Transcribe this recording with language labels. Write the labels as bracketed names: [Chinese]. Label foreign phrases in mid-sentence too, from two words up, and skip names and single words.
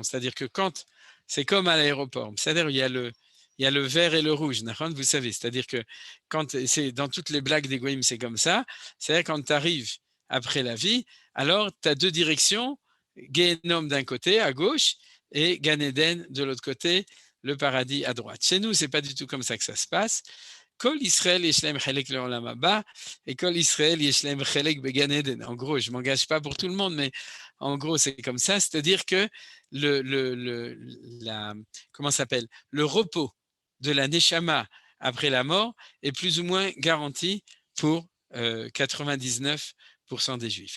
[French] C'est-à-dire que c'est comme à l'aéroport, c'est-à-dire il y a le vert et le rouge, vous savez. C'est-à-dire que c'est dans toutes les blagues des Goïm, c'est comme ça. C'est-à-dire quand tu arrives après la vie, alors tu as deux directions, Gehenom d'un côté, à gauche, et [Hebrew] גן עדן [French] de l'autre côté, le paradis à droite. Chez nous, c'est pas du tout comme ça que ça se passe. [Hebrew] כל ישראל יש להם חלק לעולם הבא את כל ישראל יש להם חלק בגן עדן. [French] En gros, je m'engage pas pour tout le monde, mais en gros, c'est comme ça. C'est-à-dire que comment s'appelle, le repos de la neshama après la mort est plus ou moins garanti pour 99% des juifs.